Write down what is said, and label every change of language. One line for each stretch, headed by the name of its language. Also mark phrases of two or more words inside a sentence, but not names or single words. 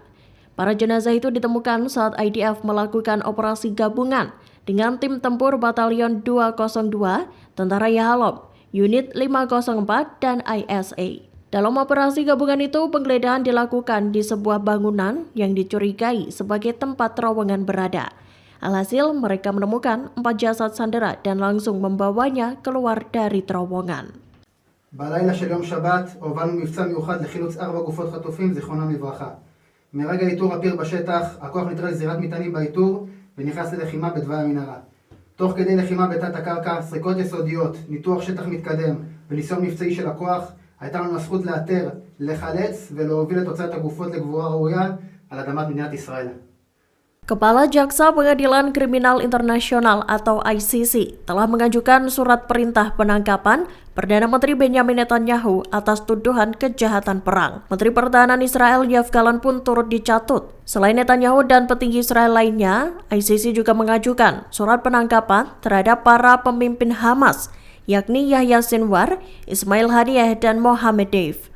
Indonesian: Para jenazah itu ditemukan saat IDF melakukan operasi gabungan dengan tim tempur Batalion 202, Tentara Yahalom, Unit 504, dan ISA. Dalam operasi gabungan itu, penggeledahan dilakukan di sebuah bangunan yang dicurigai sebagai tempat terowongan berada. Alhasil, mereka menemukan 4 jasad sandera dan langsung membawanya keluar dari terowongan.
Hebrew: בלילה של יום שבת הובלנו מבצע מיוחד לחילוץ 4 גופות חטופים, זיכרונם לברכה. מרגע איתור הפיר בשטח, הכוח נטרל זירת מטענים באיתור ונכנס ללחימה בתוואי המנהרה. תוך כדי לחימה בתת הקרקע, סריקות יסודיות, ניתוח שטח מתקדם וניסיון מבצעי של הכוח, הייתה לנו הזכות לאתר, לחלץ ולהוביל את הוצאת הגופות לגבורה ראויה על אדמת מדינת ישראל.
Indonesian: Kepala Jaksa Pengadilan Kriminal Internasional atau ICC telah mengajukan surat perintah penangkapan Perdana Menteri Benjamin Netanyahu atas tuduhan kejahatan perang. Menteri Pertahanan Israel Yoav Gallant pun turut dicatut. Selain Netanyahu dan petinggi Israel lainnya, ICC juga mengajukan surat penangkapan terhadap para pemimpin Hamas, yakni Yahya Sinwar, Ismail Haniyeh, dan Mohammed Deif.